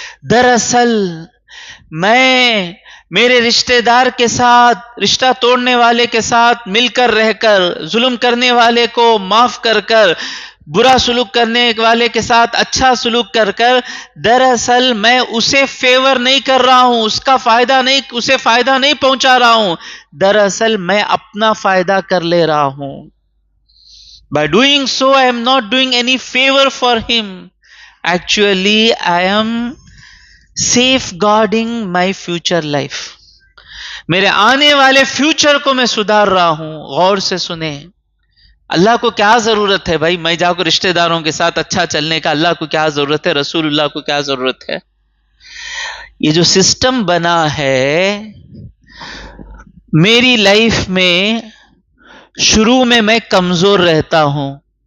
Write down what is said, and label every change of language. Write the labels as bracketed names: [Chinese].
[Urdu] دراصل میں میرے رشتہ دار کے ساتھ، رشتہ توڑنے والے کے ساتھ مل کر رہ کر، ظلم کرنے والے کو معاف کر کر، برا سلوک کرنے والے کے ساتھ اچھا سلوک کر کر، دراصل میں اسے فیور نہیں کر رہا ہوں، اسے فائدہ نہیں پہنچا رہا ہوں. دراصل میں اپنا فائدہ کر لے رہا ہوں. [English] By doing so, I am not doing any favor for him. Actually, I am safeguarding my future life. [Urdu] میرے آنے والے فیوچر کو میں سدھار رہا ہوں. غور سے سنیں. اللہ کو کیا ضرورت ہے بھائی میں جا کر رشتہ داروں کے ساتھ اچھا چلنے کا؟ اللہ کو کیا ضرورت ہے؟ رسول اللہ کو کیا ضرورت ہے؟ یہ جو سسٹم بنا ہے میری لائف میں، شروع میں کمزور رہتا ہوں.